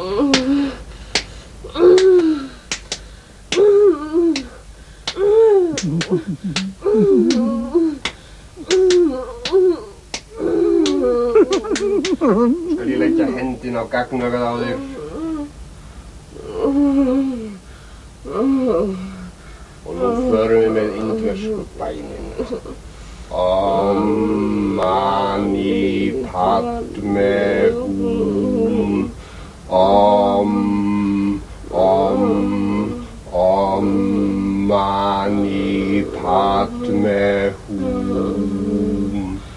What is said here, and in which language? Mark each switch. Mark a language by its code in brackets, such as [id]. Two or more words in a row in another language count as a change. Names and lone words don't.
[is] Skal ég leggja hendin á gagnaugat á þig. Og nú förum við með indversku bænin. [sa] Om mani padme hum. Om mani padme hum.